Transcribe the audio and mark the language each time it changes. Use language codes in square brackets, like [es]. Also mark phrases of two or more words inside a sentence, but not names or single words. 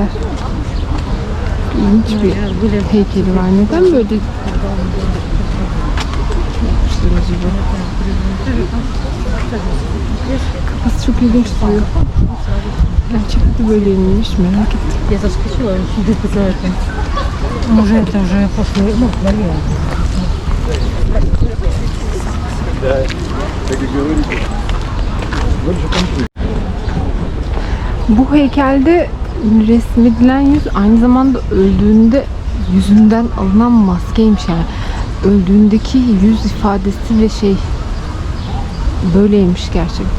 [tr] İlginç bir heykeli var. Neden böyle yapmışlar acaba? Kafası çok ilginç duruyor. Gerçekten böyleymiş, merak ettim. [ru] Я заскочила, за это. Уже это уже после, ну, болело. [tr] Bu heykelde resmedilen yüz aynı zamanda öldüğünde yüzünden alınan maskeymiş yani. Öldüğündeki yüz ifadesi ve böyleymiş gerçekten.